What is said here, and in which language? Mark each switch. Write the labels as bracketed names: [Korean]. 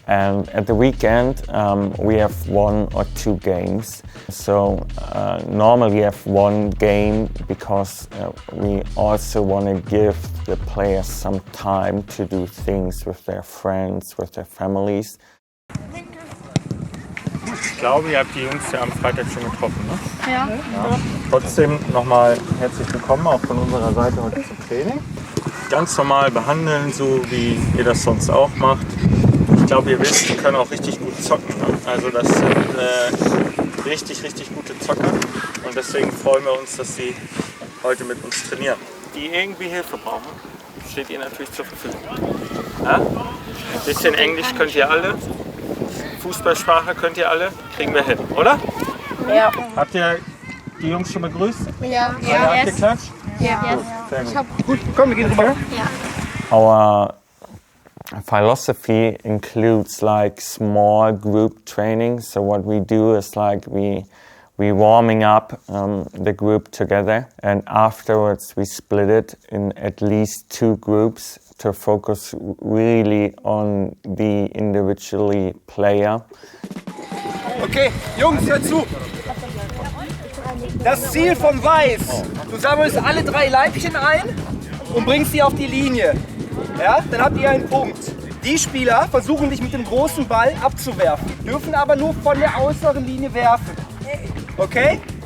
[English] And at the weekend we have 1 or 2 games. So normally we have 1 game because we also want to give the players some time to do things with their friends, with their families. [German] Ich glaube, ihr habt die Jungs ja am Freitag schon getroffen, ne? Ja. Trotzdem nochmal herzlich willkommen auch von unserer Seite heute zum Training. Ganz normal behandeln, so wie ihr das sonst auch macht. Ich glaube, ihr wisst, die können auch richtig gut zocken. Ne? Also das sind richtig gute Zocker. Und deswegen freuen wir uns, dass sie heute mit uns trainieren. Die irgendwie Hilfe brauchen, steht ihr natürlich zur Verfügung. Ja? Ein bisschen Englisch könnt ihr alle. Fußballsprache könnt ihr alle, kriegen wir hin, oder? Ja. Habt ihr die Jungs schon begrüßt? Ja. Alle abgeklatscht? Ja. Sehr gut. Gut, komm, wir gehen rüber. [English] Our philosophy includes like small group training. So what we do is like we warming up the group together, and afterwards we split it in at least 2 groups to focus really on the individually player. [German] Okay, Jungs, hört zu. Das Ziel von Weiß, du sammelst alle 3 Leibchen ein und bringst sie auf die Linie. Ja, dann habt ihr einen Punkt. Die Spieler versuchen dich mit dem großen Ball abzuwerfen, dürfen aber nur von der äußeren Linie werfen. Okay?